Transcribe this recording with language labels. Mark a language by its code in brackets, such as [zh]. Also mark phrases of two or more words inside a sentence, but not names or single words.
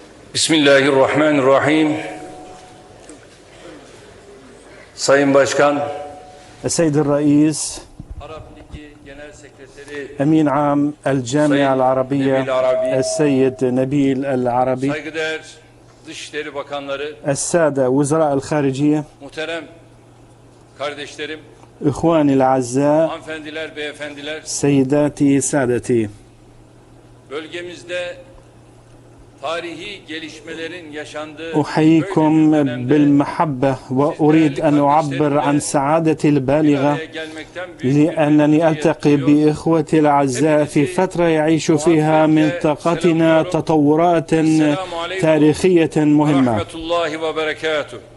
[ar] بسم الله الرحمن الرحيم. [tr] Sayın Başkan, [ar] السيد الرئيس [tr] Arap Ligi Genel Sekreteri, [ar] أمين عام الجامعة العربية السيد نبيل العربي، [tr] saygıdeğer Dışişleri Bakanları, [ar] السادة وزراء الخارجية، [tr] muhterem kardeşlerim, [ar] إخواني الأعزاء، [tr] hanımefendiler, beyefendiler, [ar] سيداتي سادتي، [tr] bölgemizde tarihi gelişmelerin yaşandığı [ar] أحييكم بالمحبة وأريد أن أعبر عن سعادتي البالغة لأنني ألتقي بإخوتي الأعزاء في فترة يعيش فيها منطقتنا تطورات تاريخية مهمة. ورحمة الله وبركاته.